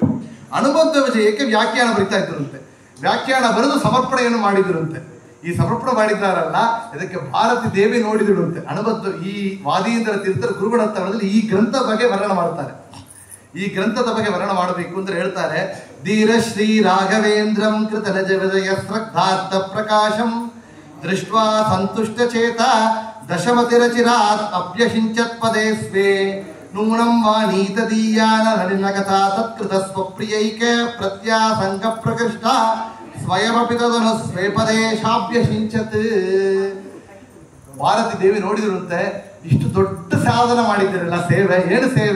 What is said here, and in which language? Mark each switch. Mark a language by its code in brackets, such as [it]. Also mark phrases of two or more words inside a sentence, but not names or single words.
[kn] ಅನುಮಧ್ವ ವಿಜಯಕ್ಕೆ ವ್ಯಾಖ್ಯಾನ ಬರಿತಾ ಇದ್ರಂತೆ. ವ್ಯಾಖ್ಯಾನ ಬರೆದು ಸಮರ್ಪಣೆಯನ್ನು ಮಾಡಿದ್ರಂತೆ. ಈ ಸಮರ್ಪಣೆ ಮಾಡಿದ್ದಾರಲ್ಲ, ಇದಕ್ಕೆ ಭಾರತಿ ದೇವಿ ನೋಡಿದಳುಂತೆ. ಅನುಮಧ್ವ ಈ ವಾದೀಂದ್ರ ತೀರ್ಥರ ಗುರುಗುಣಸ್ಥಳದಲ್ಲಿ ಈ ಗ್ರಂಥ ಬಗ್ಗೆ ವರ್ಣನ ಮಾಡ್ತಾರೆ. ಈ ಗ್ರಂಥದ ಬಗ್ಗೆ ವರ್ಣನ ಮಾಡಬೇಕು ಅಂದ್ರೆ ಹೇಳ್ತಾರೆ, [sa] ಧೀರ ಶ್ರೀ ರಾಘವೇಂದ್ರಂ ಕೃತ ನಜ ವಿಜಯ ಸ್ರಗ್ಧಾರ್ಥ ಪ್ರಕಾಶಂ ದೃಷ್ಟ್ವಾ ಸಂತುಷ್ಟ ಚೇತ ದಶಮತಿರಚಿರಾತ್ ಅಭ್ಯಸಿಂಚತ್ ಪದೇ ಸ್ವೆ ನೂನಂ ವಾನೀತದೀಯಾನ ನಳಿನ ಕಥಾ ತತ್ಕೃತ ಸ್ವಪ್ರಿಯೈಕ ಪ್ರತ್ಯಾಸಂಗ ಪ್ರಕೃಷ್ಟ ಸ್ವಯಮಪಿ ತದನು ಸ್ವೇಪದೇ ಶಾಭ್ಯಸಿಂಚತ್. [kn] ಭಾರತಿ ದೇವಿ ನೋಡಿದ್ರಂತೆ, ಇಷ್ಟು ದೊಡ್ಡ ಸಾಧನ ಮಾಡಿದ್ದೀರಲ್ಲ, ಸೇವೆ ಏನು ಸೇವೆ?